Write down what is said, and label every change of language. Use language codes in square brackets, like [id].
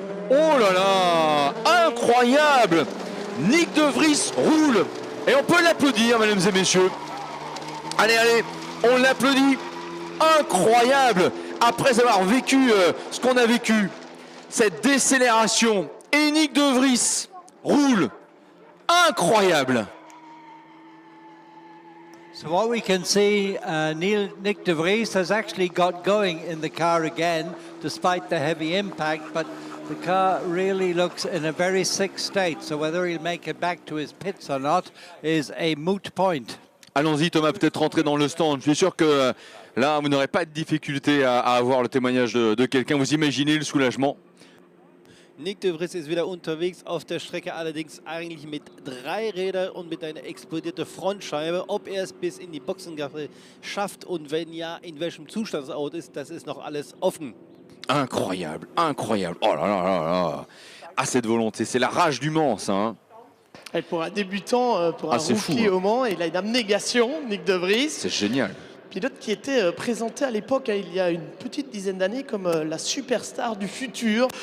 [fr] oh là là, incroyable! Nyck de Vries roule et on peut l'applaudir, mesdames et messieurs. Allez, on l'applaudit. Incroyable! Après avoir vécu ce qu'on a vécu, cette décélération, et Nyck de Vries roule. Incroyable! [en] So what we can see, Nyck de Vries has actually got going in the car again, despite the heavy impact, but the car really looks in a very sick state, so whether he'll make it back to his pits or not is a moot point. [fr] Allons-y Thomas, peut-être rentrer dans le stand. Je suis sûr que là, vous n'aurez pas de difficulté à avoir le témoignage de quelqu'un. Vous imaginez le soulagement? [de] Nyck de Vries ist wieder unterwegs auf der Strecke, allerdings eigentlich mit 3 Rädern und mit einer explodierte Frontscheibe. Ob er es bis in die Boxengasse schafft und wenn ja, in welchem Zustand das Auto ist, das ist noch alles offen. [fr] Incroyable, incroyable. Oh là là là là. Ah, cette volonté, c'est la rage du Mans, ça. Hein. Et pour un débutant, pour un rookie au Mans, il a une abnégation, Nyck de Vries. C'est génial. Pilote qui était présenté à l'époque, il y a une petite dizaine d'années, comme la superstar du futur.